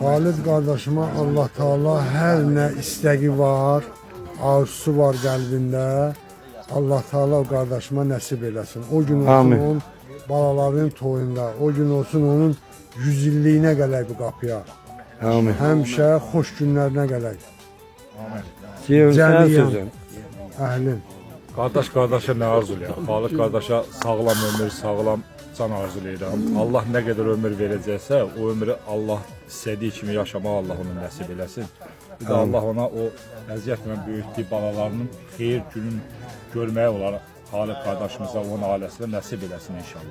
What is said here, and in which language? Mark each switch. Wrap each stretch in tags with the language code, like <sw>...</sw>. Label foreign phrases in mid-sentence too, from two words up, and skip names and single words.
<tr>Halip kardeşime Allah Teala her ne isteği var, arzusu var kalbinde. Allah Teala o kardeşime nasip eylesin. O gün olsun Amin. onun balaların toyunda, o gün olsun onun 100 illiyine gelek bu kapıya. Amin. Hemşe hoş günlerine gelek. Ceyhun sen</tr> <az>Cəmiyyət. sözün. Əhlin. Qardaş qardaşa nə arzulayır? Xalq qardaşa sağlam ömür, sağlam can arzulayıram. Allah nə qədər ömür verəcəksə, o ömrü Allah istədiyi kimi yaşamağı Allah ona nəsib eləsin. Bir də Allah ona o əziyyətlə böyütdüyü balalarının xeyir günün görməyə olaraq Xalq qardaşımıza, onun ailəsinə nəsib eləsin inşallah.</az>